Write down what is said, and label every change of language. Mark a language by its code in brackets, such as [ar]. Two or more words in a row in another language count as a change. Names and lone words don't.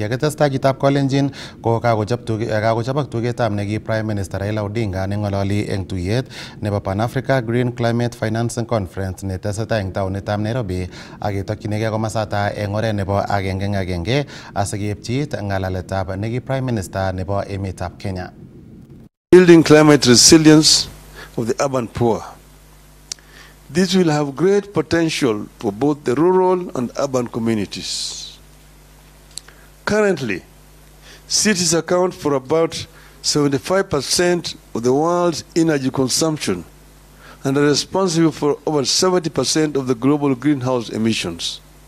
[kln] Yekitestai chitab Kolenjin ko kakochobok tugetab neki [en] Prime Minister [kln] Raila Odinga neng'ololi eng tuyet nebo Pan Africa Green Climate Financing Conference netesetai eng taonitab Nairobi ak ketokyinigei komasata eng oret nebo agenge asikeipchi ng'alaletab neki [en] Prime Minister [kln] nebo emetab Kenya. [en] Building climate resilience of the urban poor. This will have great potential for both the rural and urban communities. Currently, cities account for about 75% of the world's energy consumption and are responsible for over 70% of the global greenhouse emissions.